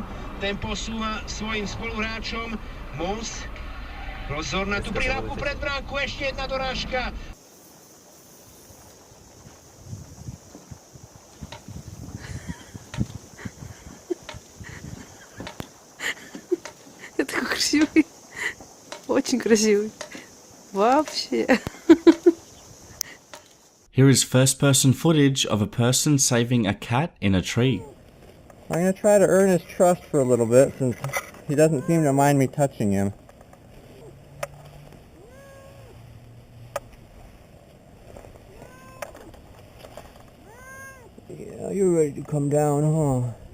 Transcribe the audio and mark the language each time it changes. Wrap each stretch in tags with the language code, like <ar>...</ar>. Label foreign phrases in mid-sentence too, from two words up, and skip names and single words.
<sk>Ten posúva svojim spoluhráčom Moss. Pozor na tú prihrávku pred bránku, ešte jedna dorážka.</sk> <ru>Это красивый. Очень красивый. Вообще.</ru> <en>Here is first-person footage of a person saving a cat in a tree. I'm going to try to earn his trust for a little bit since he doesn't seem to mind me touching him. Yeah, you're ready to come down, huh?</en>